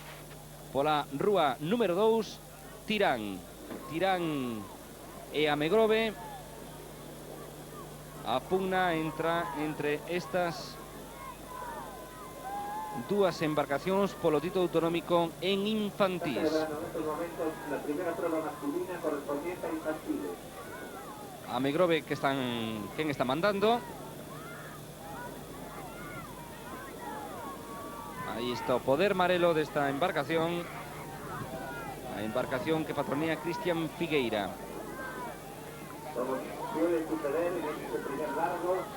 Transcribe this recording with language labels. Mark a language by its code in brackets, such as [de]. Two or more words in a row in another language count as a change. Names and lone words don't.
[gl] Pola rúa número 2, Tirán. Tirán e Amegrove. A pugna entra entre estas dúas embarcacións polo título autonómico en infantís. [es] En estos momentos la primera prueba masculina correspondiente a infantiles. [gl] a Megrove quen está mandando. Aí está o poder marelo desta embarcación. A embarcación que patronea Cristian Figueira. [es] Como suele suceder en este primer largo,